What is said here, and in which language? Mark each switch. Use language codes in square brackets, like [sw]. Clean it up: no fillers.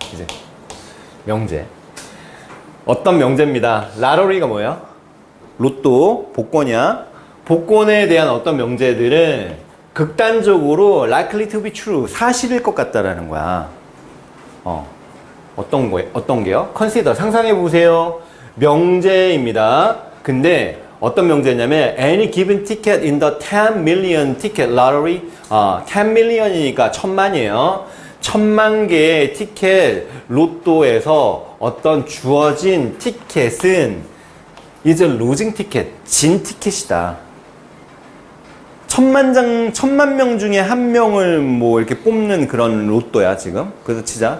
[ko] 이제 명제. 어떤 명제입니다. 라러리가 뭐예요? 로또, 복권이야. 복권에 대한 어떤 명제들은 극단적으로 [en] likely to be true, [ko] 사실일 것 같다라는 거야. 어떤 게요? consider, 상상해 보세요. 명제입니다. [en] 근데 어떤 명제냐면 any given ticket in the 10 million ticket lottery [ko] 10 million이니까 1000만이에요. 1000만 개의 티켓 로또에서 어떤 주어진 티켓은 [en] is a losing ticket, [ko] 진 티켓이다. 1000만 명 중에 한 명을 뭐 이렇게 뽑는 그런 로또야, 지금. 그래서 치자.